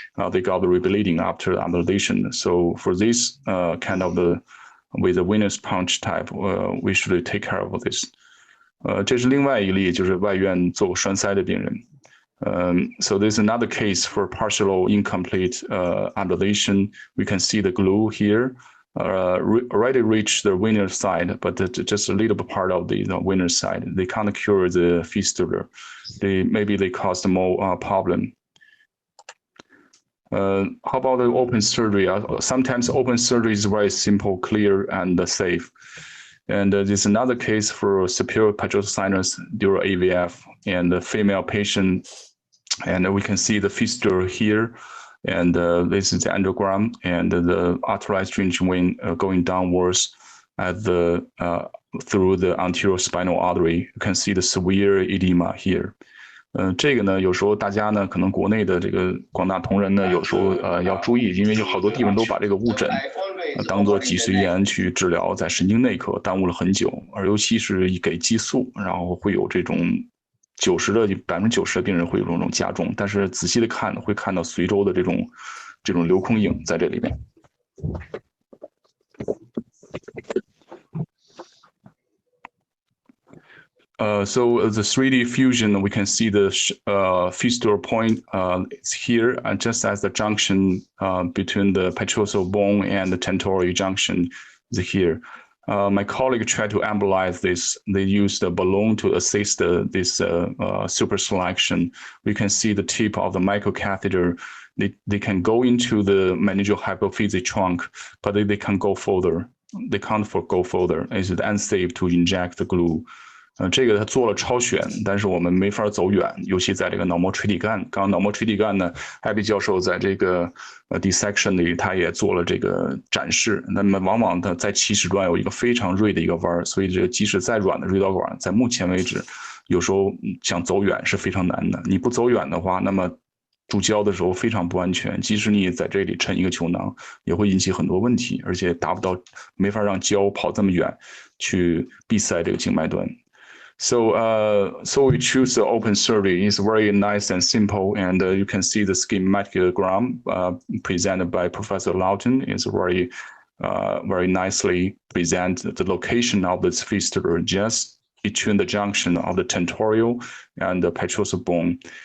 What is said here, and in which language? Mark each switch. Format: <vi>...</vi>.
<en>They got the rebleeding after the ablation. So for this kind of with the venous punch type, we should take care of this.</en> <zh>这是另外一例，就是外院做过栓塞的病人。</zh> <en>So there's another case for partial incomplete ablation. We can see the glue here already reached the venous side, but just a little bit part of the venous side. They can't cure the fistula. Maybe they caused more problem. How about the open surgery? Sometimes open surgery is very simple, clear, and safe. And there's another case for superior pituitary sinus dural AVF and the female patient. And we can see the fistula here. And this is the angiogram and the authorized drainage vein going downwards at the through the anterior spinal artery. You can see the severe edema here.</en> <zh>这个呢，有时候大家呢，可能国内的这个广大同仁呢，有时候要注意，因为有好多地方都把这个误诊当做脊髓炎去治疗，在神经内科耽误了很久，而尤其是一给激素，然后会有这种90%的病人会有这种加重，但是仔细的看会看到髓周的这种留空影在这里面。</zh> <en>So the 3D fusion, we can see the fistula point is here, just as the junction between the petrosal bone and the tentorial junction is here. My colleague tried to embolize this. They used a balloon to assist this super selection. We can see the tip of the microcatheter. They can go into the meningeal hypophysis trunk, but they can't go further. They can't go further. It's unsafe to inject the glue.</en> <zh>这个他做了超选，但是我们没法走远，尤其在这个脑膜垂体干。刚刚脑膜垂体干呢，Iype教授在这个dissection 里，他也做了这个展示。那么往往的在起始端有一个非常锐的一个弯，所以这个即使再软的锐导管，在目前为止，有时候想走远是非常难的。你不走远的话，那么注胶的时候非常不安全，即使你在这里抻一个球囊，也会引起很多问题，而且达不到，没法让胶跑这么远去闭塞这个静脉端。</zh> <en>So we choose the open surgery. It's very nice and simple, and you can see the schematic diagram presented by Professor Lawton. It's very nicely present the location of this fistula just between the junction of the tentorial and the petrosal bone.</en>